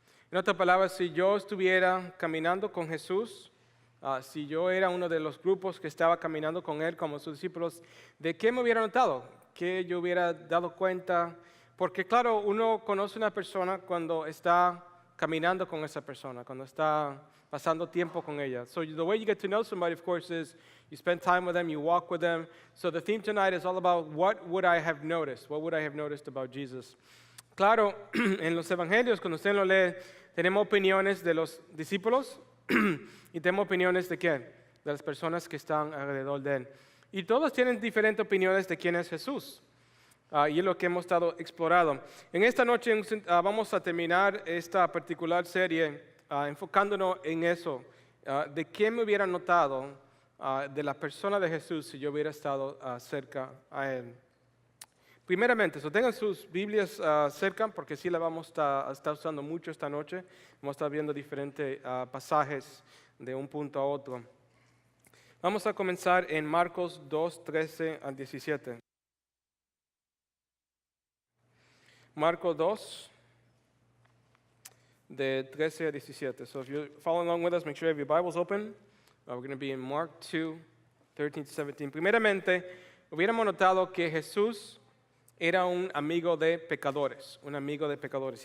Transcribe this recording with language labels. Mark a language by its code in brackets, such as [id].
[es] En otras palabras, si yo estuviera caminando con Jesús, si yo era uno de los grupos que estaba caminando con Él como sus discípulos, ¿de qué me hubiera notado? ¿Qué yo hubiera dado cuenta? Porque claro, uno conoce a una persona cuando está caminando con esa persona, cuando está pasando tiempo con ella. [en] So the way you get to know somebody, of course, is you spend time with them, you walk with them. So the theme tonight is all about what would I have noticed? What would I have noticed about Jesus? [es] Claro, en los evangelios, cuando usted lo lee, tenemos opiniones de los discípulos y tenemos opiniones de ¿quién? De las personas que están alrededor de Él. Y todos tienen diferentes opiniones de quién es Jesús. Y es lo que hemos estado explorando. En esta noche vamos a terminar esta particular serie enfocándonos en eso, de qué me hubiera notado de la persona de Jesús si yo hubiera estado cerca a Él. Primeramente, tengan sus Biblias cerca, porque sí la vamos a estar usando mucho esta noche. Vamos a estar viendo diferentes pasajes de un punto a otro. Vamos a comenzar en Marcos 2, 13 al 17. Marcos 2, de 13 a 17. [en] So if you're following along with us, make sure you have your Bibles open. We're going to be in Mark 2, 13 to 17. [es] Primeramente, hubiéramos notado que Jesús era un amigo de pecadores, un amigo de pecadores.